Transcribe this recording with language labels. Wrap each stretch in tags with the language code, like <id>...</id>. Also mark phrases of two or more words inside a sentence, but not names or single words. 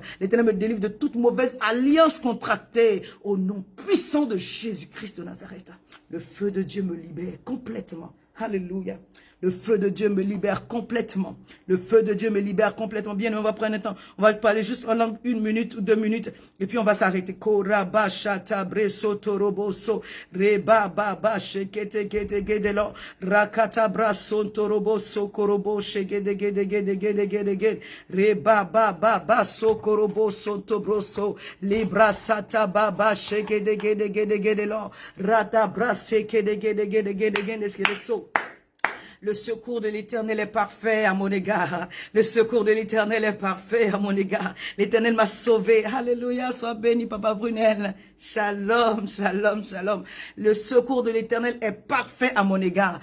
<fr>L'Éternel me délivre de toute mauvaise alliance contractée, au nom puissant de Jésus-Christ de Nazareth. Le feu de Dieu me libère complètement. Alléluia. Le feu de Dieu me libère complètement. Le feu de Dieu me libère complètement. Bien, on va prendre un temps. On va parler juste en langue 1 minute ou 2 minutes. Et puis on va s'arrêter. Koraba shata breso toroboso. Reba baba shekete gede gede lo. Rakata brason toroboso korobo shegede gede gede gede gede gede. Reba baba baso koroboso tobroso. Libra sata baba shegede gede gede gede lo. Rata brase gede gede gede gede gede gede so. Le secours de l'Éternel est parfait à mon égard. Le secours de l'Éternel est parfait à mon égard. L'Éternel m'a sauvé. Alléluia, sois béni, Papa Brunel.</fr> <he>Shalom, shalom, shalom.</he> <fr>Le secours de l'Éternel est parfait à mon égard.</fr>